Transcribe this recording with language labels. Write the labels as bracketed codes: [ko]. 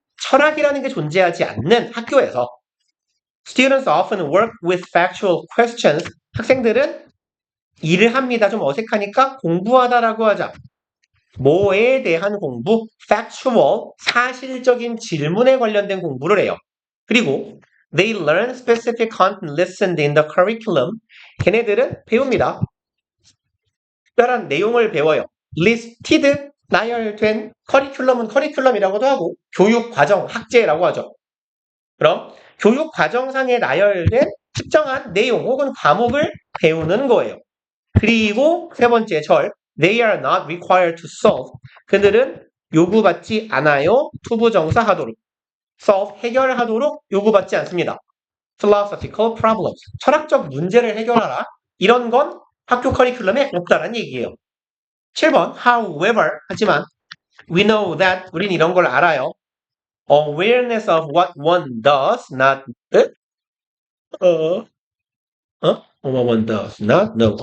[ko] 철학이라는 게 존재하지 않는 학교에서 [en] students often work with factual questions. [ko] 학생들은 일을 합니다. 좀 어색하니까 공부하다라고 하자. 뭐에 대한 공부? factual, 사실적인 질문에 관련된 공부를 해요. 그리고 [en] they learn specific content listed in the curriculum. [ko] 걔네들은 배웁니다. 특별한 내용을 배워요. listed, 나열된 커리큘럼은 커리큘럼이라고도 하고 교육 과정, 학제라고 하죠. 그럼 교육 과정상에 나열된 특정한 내용 혹은 과목을 배우는 거예요. 그리고 세 번째 절 [en] They are not required to solve. [ko] 그들은 요구받지 않아요. 투부정사 하도록. solve, 해결하도록 요구받지 않습니다. [en] philosophical problems. [ko] 철학적 문제를 해결하라. 이런 건 학교 커리큘럼에 없다는 얘기예요. 7번 [en] However, [ko] 하지만 [en] we know that [ko] 우린 이런 걸 알아요. [en] awareness of what one does not what one does not know.